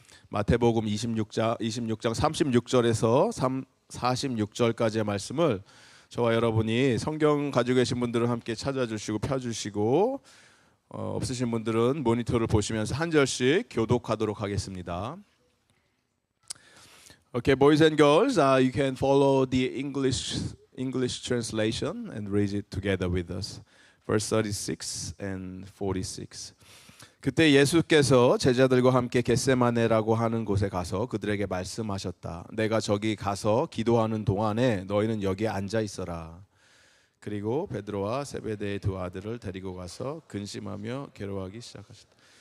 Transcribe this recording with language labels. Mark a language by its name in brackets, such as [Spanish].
[Korean] 마태복음 26장 36절에서 46절까지의 말씀을 저와 여러분이 성경 가지고 계신 분들은 함께 찾아주시고 펴주시고 없으신 분들은 모니터를 보시면서 한 절씩 교독하도록 하겠습니다. [English] Okay, boys and girls, you can follow the English translation and read it together with us. Verse 36 and 46. [Korean] 그때 예수께서 제자들과 함께 겟세마네라고 하는 곳에 가서 그들에게 말씀하셨다. 내가 저기 가서 기도하는 동안에 너희는 여기에 앉아 있어라. 그리고 베드로와 세베대의 두 아들을 데리고 가서 근심하며 괴로워하기 시작하셨다.